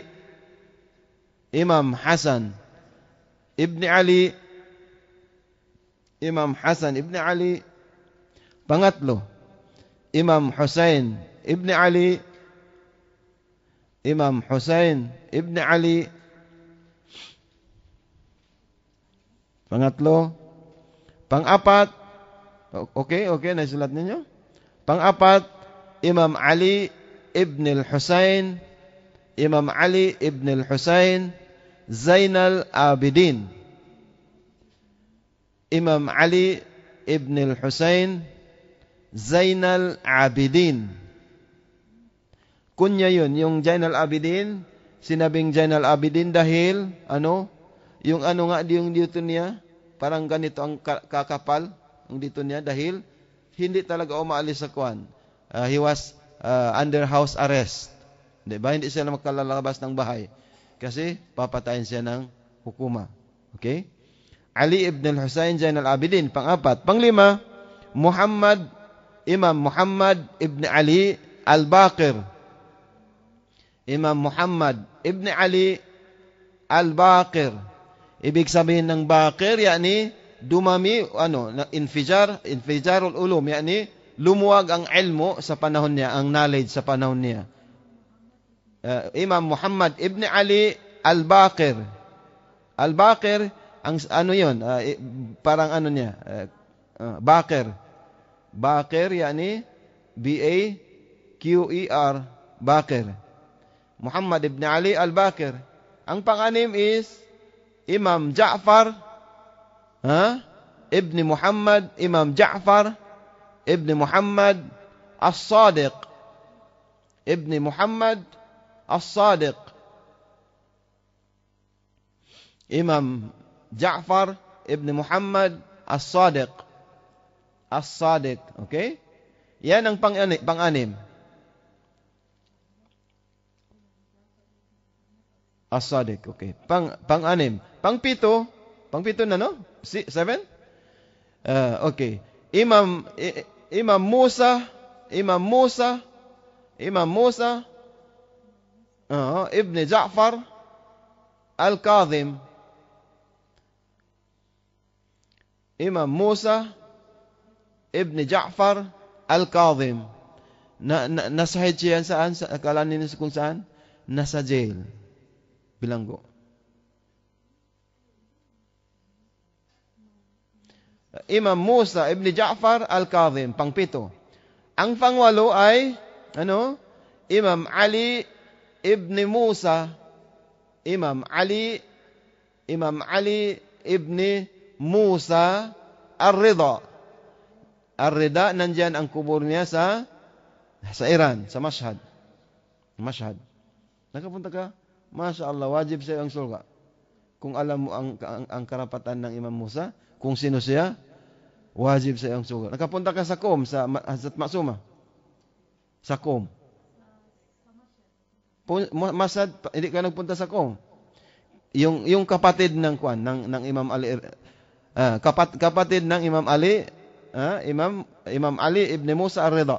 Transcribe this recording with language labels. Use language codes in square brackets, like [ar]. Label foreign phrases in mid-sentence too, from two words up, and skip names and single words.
[tl] Imam Hasan ibn Ali. Imam Hasan ibn Ali. Pangatlo, Imam Husain ibn Ali. Imam Husain ibn Ali. Pangatlo. Pang-apat, okay, naisulat ninyo. Pang-apat, Imam Ali ibn al-Husain. Imam Ali ibn al-Husain Zainal Abidin. Imam Ali ibn al-Husain Zainal Abidin. Kunya yun, yung Zainal Abidin, sinabing Zainal Abidin dahil, yung yung dito niya, parang ganito ang kakapal, ang dito niya, dahil hindi talaga umaalis sa kuwan. [en] He was under house arrest. [tl] Diba? Hindi siya makalalabas ng bahay. Kasi papatayin siya ng hukuma. Okay? Ali ibn al-Husayn Zain al-Abidin. Pang-apat. Pang-lima, Imam Muhammad ibn Ali al-Baqir. Imam Muhammad ibn Ali al-Baqir. Ibig sabihin ng Baqir, yani dumami, [ar] انفجار العلوم, [tl] yani lumuwag ang ilmu sa panahon niya, ang knowledge sa panahon niya. Imam Muhammad ibn Ali al-Baqir. Al-Baqir, ang yun, parang niya, Baqir. Baqir, yani B-A-Q-E-R, Baqir. Muhammad ibn Ali al-Baqir. Ang pang-anim is Imam Ja'far ibn Muhammad, Imam Ja'far ibn Muhammad as-Sadiq. Ibn Muhammad as-Sadiq. Imam Ja'far ibn Muhammad as-Sadiq. As-Sadiq, okay? Yan ang pang-anim. As-Sadiq, okay. Pang-anim. Pang-pito na, no? 7? Okay. Imam Musa ibn Ja'far al-Kadhim. Imam Musa ibn Ja'far al-Kadhim. Nasahid siya saan? Akala ninyo kung saan? Nasa jail. Bilanggo. Imam Musa ibn Ja'far al-Kadhim, pang-pito. Ang pang-walo ay Imam Ali ibn Musa. Imam Ali ibn Musa ar-Ridha. Ar-Ridha, nandiyan ang kubur niya sa Iran, sa Mashhad. Nakapunta ka? [ar] ما شاء الله, [tl] wajib sa ang surga. Kung alam mo ang karapatan ng Imam Musa, kung sino siya, wajib sa ang surga. Nakapunta ka sa Qom, sa Hazrat Maksuma. Sa Qom. Masad, hindi ka nagpunta sa Qom. Yung kapatid ng Imam Ali, kapatid ng Imam Ali, Imam Ali ibn Musa ar-Ridha.